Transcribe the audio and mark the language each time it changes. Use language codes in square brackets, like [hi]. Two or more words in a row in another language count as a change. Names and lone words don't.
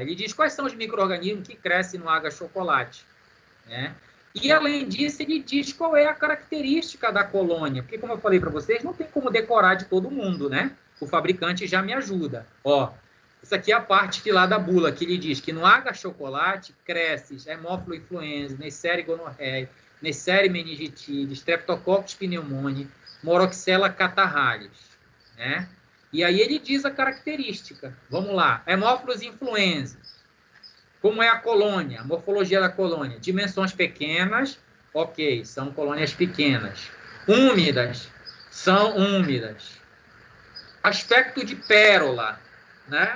[pt] Ele diz quais são os micro-organismos que crescem no agar-chocolate, né? E, além disso, ele diz qual é a característica da colônia. Porque, como eu falei para vocês, não tem como decorar de todo mundo, né? O fabricante já me ajuda. Ó, isso aqui é a parte que lá da bula, que ele diz que no agar-chocolate cresce Haemophilus influenzae, Neisseria gonorrhoeae, Neisseria meningitide, Streptococcus pneumoniae, Moraxella catarrhalis, né? E aí ele diz a característica. Vamos lá. Haemophilus influenzae. Como é a colônia? A morfologia da colônia. Dimensões pequenas, ok, são colônias pequenas. Úmidas, são úmidas. Aspecto de pérola, né?